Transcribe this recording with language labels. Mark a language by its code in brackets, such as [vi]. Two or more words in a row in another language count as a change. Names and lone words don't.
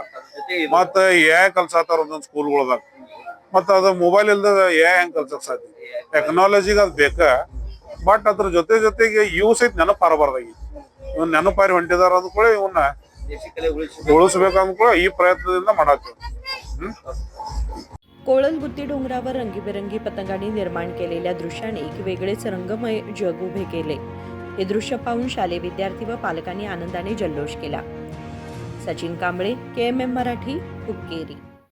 [kn] ಮತ್ತ ಕಲ್ಸಾತಾರ ಒಂದೊಂದ್ ಸ್ಕೂಲ್ಗಳದಾಗ. ಮತ್ತ ಅದ ಮೊಬೈಲ್ ಇಲ್ದ ಹೆಂಗ್ ಕಲ್ಸಕ್ ಸಾಧ್ಯ? ಟೆಕ್ನಾಲಜಿಗೆ ಅದ್ ಬೇಕ, ಬಟ್ ಅದ್ರ ಜೊತೆಗೆ ಇವು ಸಹಿತ ನೆನಪು ಹಾರಬಾರ್ದಾಗಿ. ಇವನ್ ನೆನಪಾರಿ ಹೊಂಟಿದಾರ ಅಂದ್ಕೊಳ್ಳಿ, ಇವನ್ನ ಉಳಿಸ್ಬೇಕಂದ್ಕೊಳ್ಳಿ ಈ ಪ್ರಯತ್ನದಿಂದ ಮಾಡಾಕ್ತೀವಿ. [mr] कोळलबुद्धी डोंगरावर रंगीबेरंगी पतंगांनी निर्माण केलेल्या दृश्याने एक वेगळेच रंगमय जग उभे केले. हे दृश्य पाहून शालेय विद्यार्थी व पालकांनी आनंदाने जल्लोष केला. सचिन कांबळे, KMM मराठी, हुक्केरी.